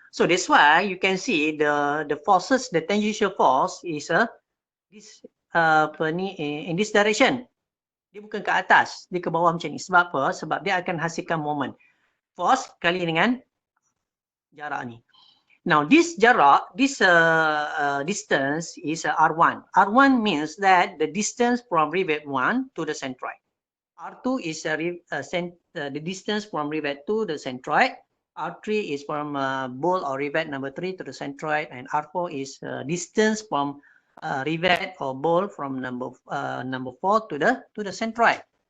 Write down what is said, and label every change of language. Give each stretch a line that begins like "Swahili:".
English: So that's why you can see the forces, the tangential force is this in this direction.
Malay: Dia bukan ke atas, dia ke bawah macam ni. Sebab apa? Sebab dia akan hasilkan moment. Force kali dengan jarak ni.
English: Now this jarak, this distance is R1. R1 means that the distance from rivet 1 to the centroid. R2 is the distance from rivet 2 to the centroid. R3 is from bowl or rivet number 3 to the centroid, and R4 is distance from rivet or bowl from number 4 to the centroid.